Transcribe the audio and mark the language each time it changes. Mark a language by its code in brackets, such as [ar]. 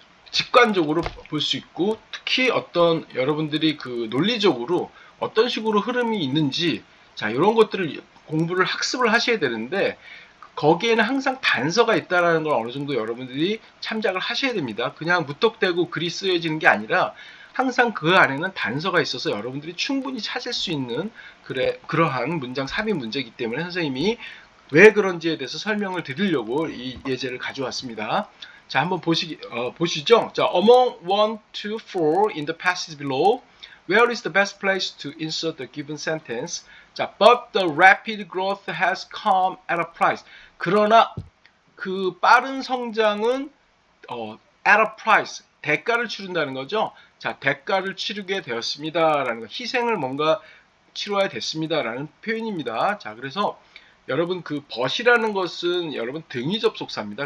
[ko] 직관적으로 볼 수 있고, 특히 어떤 여러분들이 그 논리적으로 어떤 식으로 흐름이 있는지, 자, 이런 것들을 공부를 학습을 하셔야 되는데, 거기에는 항상 단서가 있다는 걸 어느 정도 여러분들이 참작을 하셔야 됩니다. 그냥 무턱대고 글이 쓰여지는 게 아니라 항상 그 안에는 단서가 있어서 여러분들이 충분히 찾을 수 있는 그러한 문장 삽입 문제이기 때문에 선생님이 왜 그런지에 대해서 설명을 드리려고 이 예제를 가져왔습니다. 자, 한번 보시죠. [en] 자, among 1, 2, 4 in the passage below, where is the best place to insert the given sentence? 자, but the rapid growth has come at a price. [ko] 그러나 그 빠른 성장은 [en] at a price, [ko] 대가를 치른다는 거죠. 자, 대가를 치르게 되었습니다라는 거, 희생을 뭔가 치러야 됐습니다라는 표현입니다. 자, 그래서 여러분 그 but이라는 것은 여러분 등위 접속사입니다.